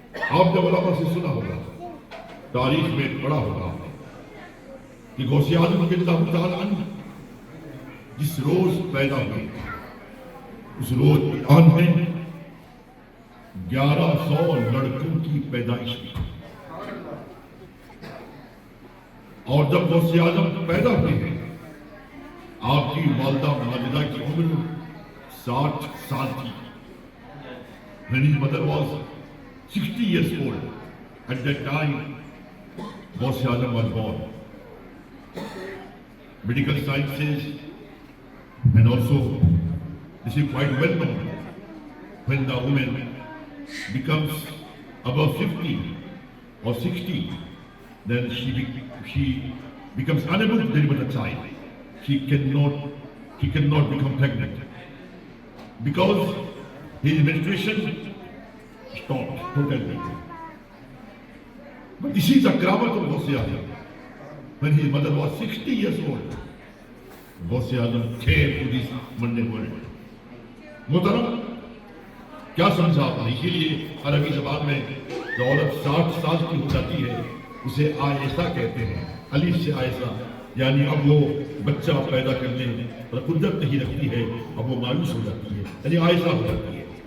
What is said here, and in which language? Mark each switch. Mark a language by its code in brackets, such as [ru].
[ur] آپ نے علماء سے سنا ہوگا، تاریخ میں پڑھا ہوگا کہ غوث اعظم رضی اللہ تعالیٰ عنہ جس روز پیدا ہوئے اس روز ایران میں 1100 لڑکوں کی پیدائش ہوئی. اور جب غوث اعظم پیدا ہوئے ہیں آپ کی والدہ ماجدہ کی عمر 60 سال تھی. [en] When his mother was 60 years old, at that time Ghaus Azam was born. Medical science says, and also this is quite well known, when the woman becomes above 50 or 60, then she becomes unable to deliver the child. She cannot become pregnant because his menstruation stopped totally. But this is the karamat of Ghaus Azam. When his mother was 60 years old, Ghaus Azam came to this mundane world. [ur] محترم کیا سمجھا آپ نے؟ اسی لیے عربی زبان میں جو عورت 60 سال کی ہو جاتی ہے اسے آئسہ کہتے ہیں، الف سے آئسہ، یعنی اب وہ بچہ پیدا کرنے پر قدرت نہیں رکھتی ہے، اب وہ مایوس ہو جاتی ہے، یعنی آئسہ ہو جاتی ہے.